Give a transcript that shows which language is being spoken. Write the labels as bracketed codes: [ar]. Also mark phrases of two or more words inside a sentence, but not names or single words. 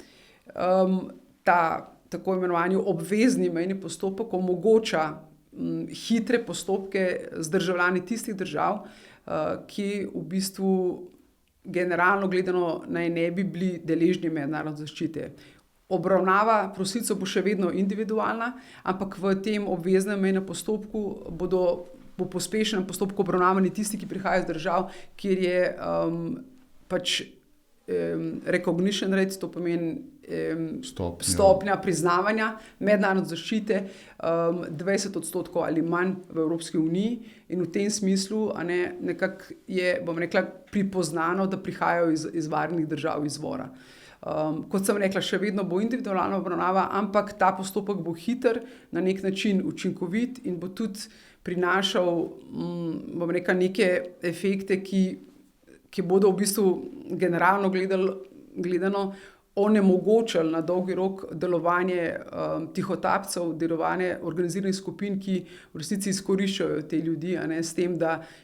[sl] Ta tako imenovani obvezni mejni postopek omogoča hitre postopke z državljani tistih držav, ki v bistvu generalno gledano naj ne bi bili deležni mednarodne zaščite. Obravnava prosilcev bo še vedno individualna, ampak v tem obveznem mejnem postopku bo pospešenem postopku obravnavani tisti, ki prihajajo iz držav, kjer je [en] recognition rate, [sl] to pomeni stopnja priznavanja mednarodne zaščite 20% ali manj v Evropski uniji, in v tem smislu nekako je, bom rekla, pripoznano, da prihajajo iz varnih držav izvora. Kot sem rekla, še vedno bo individualna obravnava, ampak ta postopek bo hiter, na nek način učinkovit in bo tudi prinašal, bom rekla, neke efekte, ki bodo v bistvu generalno gledano onemogočili na dolgi rok delovanje tihotapcev, delovanje organiziranih skupin, ki v resnici izkoriščajo te ljudi, s tem, da